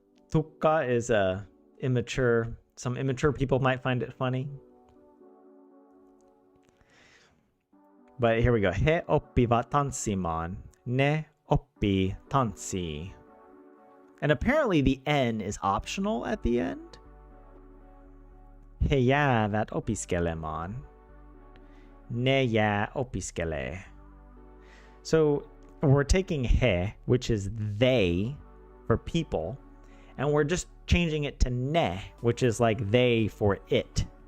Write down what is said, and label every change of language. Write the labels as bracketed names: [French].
[English] Tukka is immature. Some immature people might find it funny. But here we go. [Finnish] He oppivat tanssimaan. Ne Oppi tanssi. [English] And apparently the N is optional at the end. [Finnish] He jäävät opiskelemaan. Ne jää opiskelee. [English] So we're taking he, which is they for people, and we're just changing it to ne, which is like they for it.